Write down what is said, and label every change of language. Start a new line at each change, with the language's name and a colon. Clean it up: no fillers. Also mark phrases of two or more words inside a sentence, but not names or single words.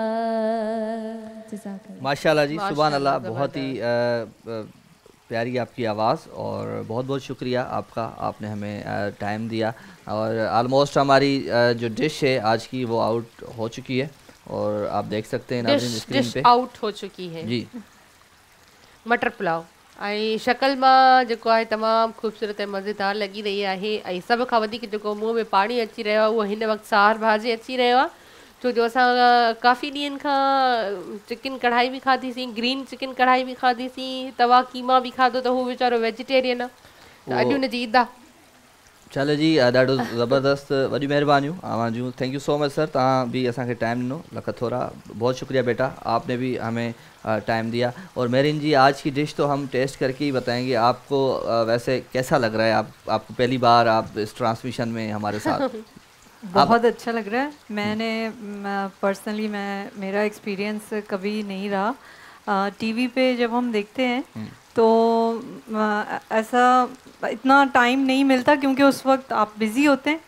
Urdu: ماشاءاللہ جی,
Arabic: سبحان الله,
Urdu: بہت ہی پیاری آپ کی آواز اور بہت بہت شکریہ آپ کا، آپ نے ہمیں ٹائم دیا. اور آلموسٹ ہماری جو ڈش ہے آج کی وہ آؤٹ ہو چکی ہے اور آپ دیکھ سکتے ہیں ناظرین اسکرین پے آؤٹ ہو چکی ہے जी।
Sindhi: मटर पुलाव ऐं शक्ल मां जेको आहे तमामु ख़ूबसूरत ऐं मज़ेदार लॻी रही आहे, ऐं सभ खां वधीक जेको मुंहं में पाणी अची रहियो आहे उहो हिन वक़्तु सार भाॼी अची रहियो आहे, छो जो असां काफ़ी ॾींहंनि खां चिकन कढ़ाई बि खाधीसीं, ग्रीन चिकन कढ़ाई बि खाधीसीं, तवा कीमा बि खाधो, त हू वीचारो वेजिटेरियन आहे, त अॼु हुनजी ईद आहे। चलो जी, ॾाढो ज़बरदस्त, वॾी महिरबानियूं आवाजूं,
English: thank you so much
Sindhi: सर, तव्हां भी असांखे टाइम ॾिनो, लख थोड़ा,
Urdu: بہت شکریہ بیٹا، آپ نے بھی ہمیں ٹائم دیا. اور میرین جی، آج کی ڈش تو ہم ٹیسٹ کر کے ہی بتائیں گے، آپ کو ویسے کیسا لگ رہا ہے? آپ کو پہلی بار آپ اس ٹرانسمیشن میں ہمارے ساتھ? بہت اچھا لگ رہا ہے. میں نے پرسنلی میرا ایکسپیرینس کبھی نہیں رہا، ٹی وی پے جب ہم دیکھتے ہیں تو ایسا اتنا ٹائم نہیں ملتا، کیونکہ اس وقت آپ بزی ہوتے ہیں.